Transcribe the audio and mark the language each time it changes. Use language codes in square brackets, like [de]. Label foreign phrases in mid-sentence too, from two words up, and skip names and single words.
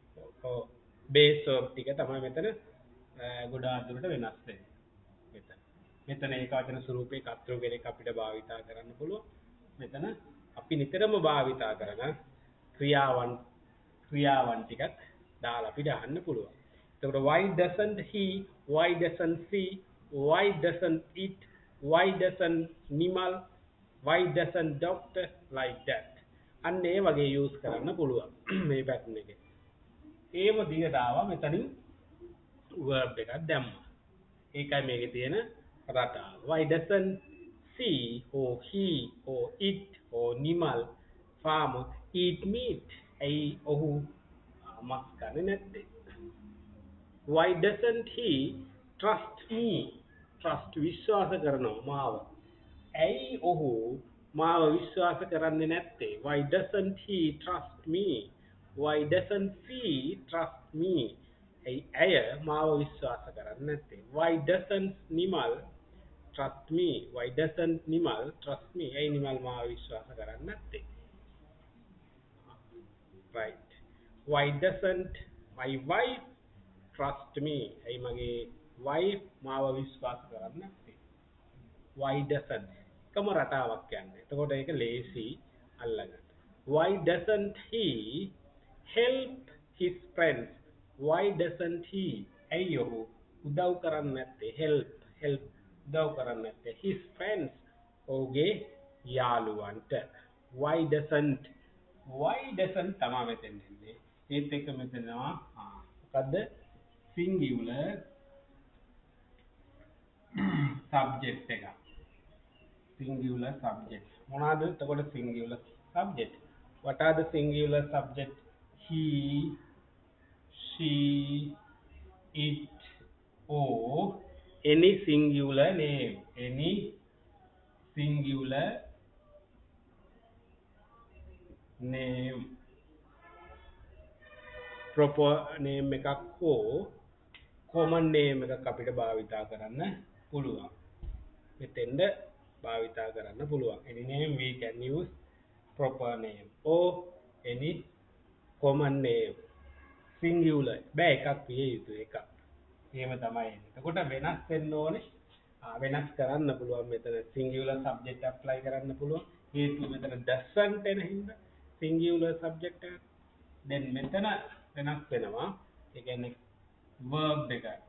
[en] base verb [si] ටික තමයි මෙතන ගොඩාක් දුරට වෙනස් වෙන්නේ මෙතන ඒක වචන ස්වරූපේ කර්තෘ කෙනෙක් අපිට භාවිතා කරන්න පුළුවන් මෙතන අපි නිතරම භාවිතා කරන ක්‍රියාවන් ටිකක් දාලා අපිට අහන්න පුළුවන්. [en] එතකොට why doesn't he, why doesn't she, why doesn't it, why doesn't Nimal, why doesn't doctor like that. [si] අන්න ඒ වගේ use කරන්න පුළුවන් මේ pattern එකේ. ඒව දිගට ආවා මෙතනින් verb එකක් දැම්මා. ඒකයි මේකේ තියෙන රටාව. [en] why doesn't she or he or it or Nimal farmer eat meat [si] ඇයි ඔහු මස් කන්නේ නැත්තේ [en] why doesn't he trust me trust [si] විශ්වාස කරනවා මාව. ඇයි ඔහු මාව විශ්වාස කරන්නේ නැත්තේ? [en] Why doesn't he trust me? Why doesn't she trust me? [si] ඇය මාව විශ්වාස කරන්නේ නැත්තේ? [en] Why doesn't නිමල් trust me? Why doesn't නිමල් trust me? [si] ඇයි නිමල් මාව විශ්වාස කරන්නේ නැත්තේ? [en] Right. Why doesn't my wife trust me? [si] ඇයි මගේ wife මාව විශ්වාස කරන්නේ නැත්තේ? [en] Why doesn't [si] එකම රටාවක් යන්නේ. එතකොට ඒක ලේසි අල්ලගන්න. [en] Why doesn't he help his friends? Why doesn't he [si] ඇයි ඔහු උදව් කරන්නේ නැත්තේ? help උදව් කරන්නේ නැත්තේ [en] his friends [si] ඔහුගේ යාළුවන්ට. [en] Why doesn't [si] තමයි මෙතෙන් එන්නේ. ඒත් එක මෙතනවා මොකද්ද? [en] singular subject [si] එක. [en] singular subject. [si] මොනවාද එතකොට [en] singular subject? What are the singular subject? He, she, it, or any singular name. Any singular name. proper name [si] එකක් හෝ [en] common name [si] එකක් අපිට භාවිතා කරන්න පුළුවන්. මෙතෙන්ද භාවිතා කරන්න පුළුවන්. [en] Any name we can use proper name or any common name. [si] singular බෑ එකක් විය යුතු එකක්. එහෙම තමයි එන්නේ. එතකොට වෙනස් වෙන්න ඕනේ. වෙනස් කරන්න පුළුවන් මෙතන [en] singular subject apply [si] කරන්න පුළුවන්. හේතුව මෙතන doesn't එන හින්දා [en] singular subject [si] එක. then මෙතන වෙනස් වෙනවා. ඒ කියන්නේ verb එක.